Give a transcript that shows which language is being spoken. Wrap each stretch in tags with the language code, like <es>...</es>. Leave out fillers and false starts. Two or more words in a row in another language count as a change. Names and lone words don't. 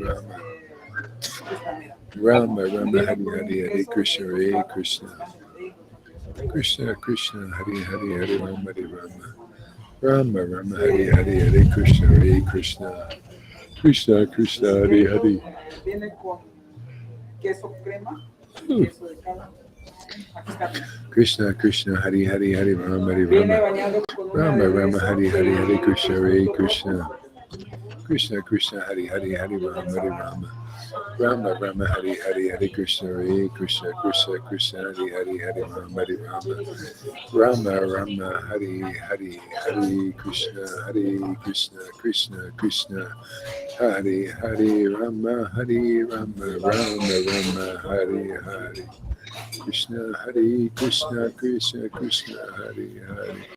<sa>राम राम, हरे हरे, हरे कृष्ण, कृष्ण कृष्ण, हरे हरे, हरे राम, राम राम, हरे हरे, हरे कृष्ण, कृष्ण कृष्ण, हरे हरे.</sa> <es>Viene con queso crema, queso de cabra.</es> <sa>कृष्ण कृष्ण, हरे हरे, हरे राम,</sa> <es>Viene bañado con una</es> <sa>Rama</sa> <es>de</es> <sa>Rama,</sa> <es>queso</es> <sa>हरे हरे, हरे कृष्ण, कृष्ण</sa> <es>de</es> <sa>कृष्ण कृष्ण, हरे हरे, हरे राम, राम राम, हरे हरे, हरे कृष्ण, कृष्ण कृष्ण, हरे हरे, हरे राम, राम राम, हरे हरे, हरे कृष्ण, कृष्ण कृष्ण, हरे हरे, राम राम, राम राम, हरे हरे, कृष्ण कृष्ण कृष्ण, हरे हरे,</sa>